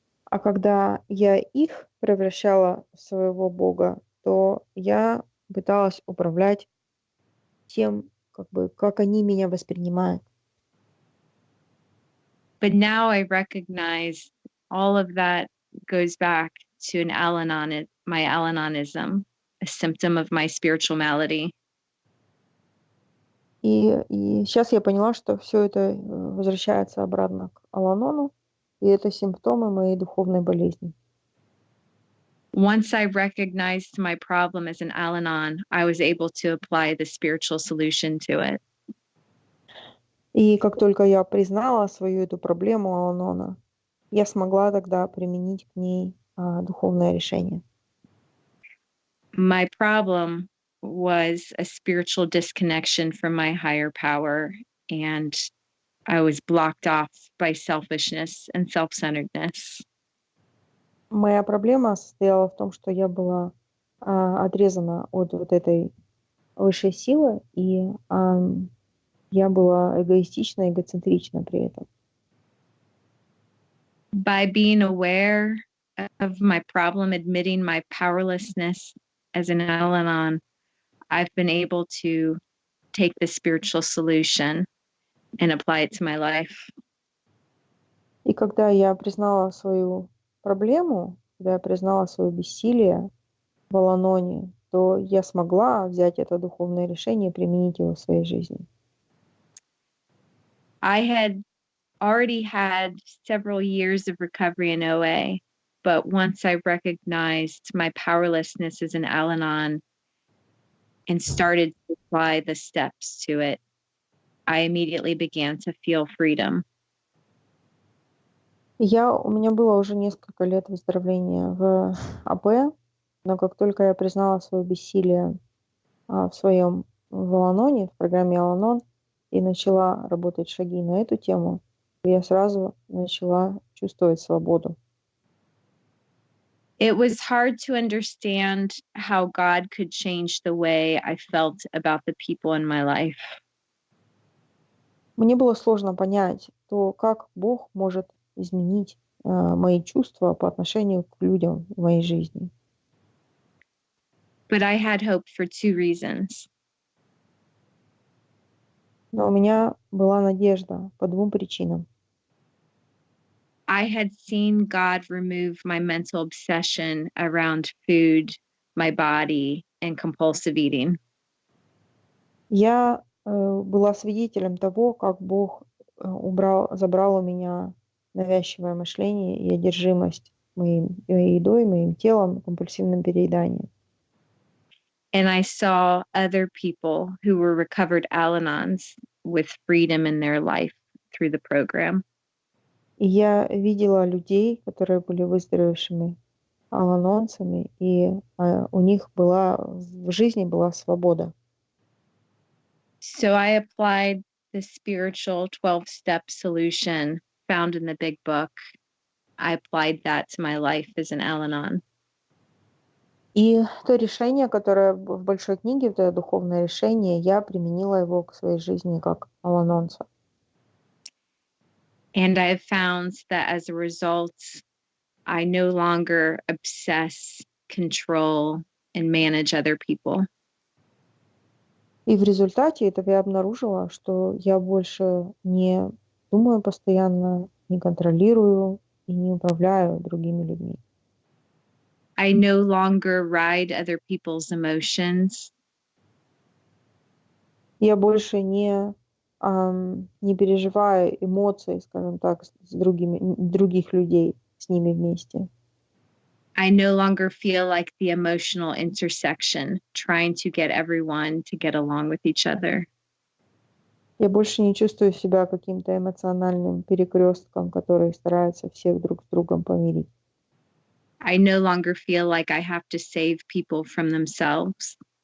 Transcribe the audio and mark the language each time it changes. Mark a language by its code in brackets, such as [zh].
[ru] А когда я их превращала в своего Бога, то я пыталась управлять тем, как они меня воспринимают. [en] But now I recognize all of that goes back to my Al-Anonism, a symptom of my spiritual malady. [ru] И сейчас я поняла, что все это возвращается обратно к Аланону, и это симптомы моей духовной болезни. [en] Once I recognized my problem as an Al-Anon, I was able to apply the spiritual solution to it. [ru] И как только я признала свою эту проблему Аланона, я смогла тогда применить к ней духовное решение. [en] My problem was a spiritual disconnection from my higher power, and I was blocked off by selfishness and self-centeredness. [ru] Моя проблема состояла в том, что я была отрезана от вот этой высшей силы, и я была эгоистична, эгоцентрична при этом. [en] By being aware of my problem, admitting my powerlessness as an Al-Anon, I've been able to take the spiritual solution and apply it to my life. [ru] И когда я признала свою проблему, когда я признала свое бессилие в Аланоне, то я смогла взять это духовное решение и применить его в своей жизни. [en] I had already had several years of recovery in OA, but once I recognized my powerlessness as an Al-Anon and started to apply the steps to it, I immediately began to feel freedom. [ru] У меня было уже несколько лет выздоровления в АП, но как только я признала свое бессилие в Аланоне, в программе Аланон, и начала работать шаги на эту тему, я сразу начала чувствовать свободу. [en] It was hard to understand how God could change the way I felt about the people in my life. [ru] Мне было сложно понять то, как Бог может изменить мои чувства по отношению к людям в моей жизни. [en] But I had hope for two reasons. [ru] Но у меня была надежда по двум причинам. [en] I had seen God remove my mental obsession around food, my body, and compulsive eating. [ru] Я была свидетелем того, как Бог забрал у меня навязчивое мышление и одержимость моей едой, моим телом, компульсивным перееданием. [en] And I saw other people who were recovered Al-Anons with freedom in their life through the program. [ru] И я видела людей, которые были выздоровевшими аланонцами, и у них в жизни была свобода. [en] So I applied the spiritual 12-step solution found in the big book. I applied that to my life as an Al-Anon. [ru] И то решение, которое в большой книге, это духовное решение, я применила его к своей жизни как аланонца. [en] And I have found that as a result, I no longer obsess, control, and manage other people. [ru] И в результате этого я обнаружила, что я больше не думаю постоянно, не контролирую и не управляю другими людьми. [en] I no longer ride other people's emotions. [ru] Я больше не не переживая эмоции, скажем так, с других людей, с ними вместе. [en] I no longer feel like the emotional intersection, trying to get everyone to get along with each other. [ru] Я больше не чувствую себя каким-то эмоциональным перекрестком, который старается всех друг с другом помирить. [en] I no longer feel like I have to save people from themselves.